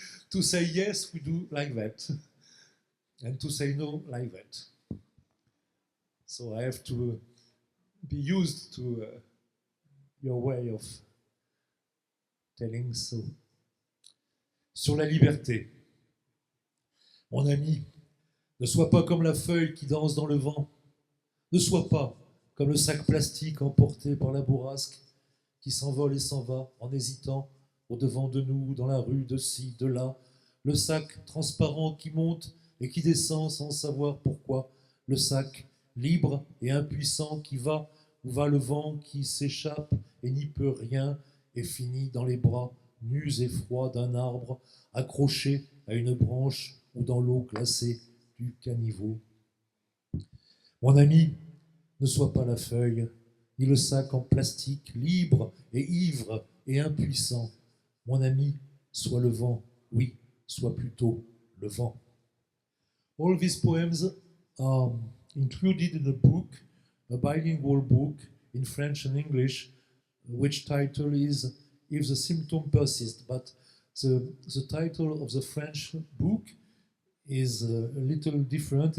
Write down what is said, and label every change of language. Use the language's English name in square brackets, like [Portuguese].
[English] To say yes, we do like that. And to say no, like that. So I have to be used to your way of telling so. [French] Sur la liberté. Mon ami, ne sois pas comme la feuille qui danse dans le vent. Ne sois pas comme le sac plastique emporté par la bourrasque qui s'envole et s'en va en hésitant au-devant de nous, dans la rue, de ci, de là. Le sac transparent qui monte et qui descend sans savoir pourquoi. Le sac libre et impuissant qui va où va le vent, qui s'échappe et n'y peut rien et finit dans les bras nus et froids d'un arbre accroché à une branche ou dans l'eau glacée du caniveau. Mon ami, ne sois pas la feuille, ni le sac en plastique, libre et ivre et impuissant. Mon ami, sois le vent, oui, sois plutôt le vent. [English] All these poems are included in a book, a bilingual book in French and English, which title is If the Symptom Persists. But the title of the French book is a little different.